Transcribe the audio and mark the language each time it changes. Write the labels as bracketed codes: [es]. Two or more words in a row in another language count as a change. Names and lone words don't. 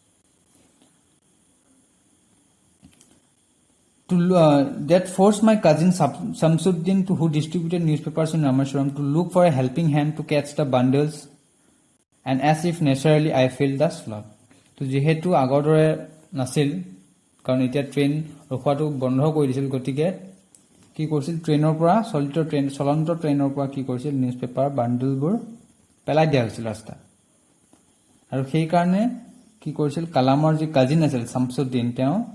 [en] that forced my cousin Samsuddin to who distributed newspapers in Rameswaram to look for a helping hand to catch the bundles and as if naturally I felt the flood [as] তো যেহেতু আগৰ দৰে নাছিল কাৰণ এতিয়া ট্ৰেইন ৰখোৱাটো বন্ধ কৰি দিছিল গতিকে কি কৰিছিল ট্ৰেইনৰ পৰা চলন্ত ট্ৰেইনৰ পৰা কি কৰিছিল নিউজপেপাৰ বান্ডলবোৰ পেলাই দিয়া হৈছিল ৰাস্তা আৰু সেই কাৰণে কি কৰিছিল কালামৰ যি কাজিন আছিল শামসুদ্দিন তেওঁ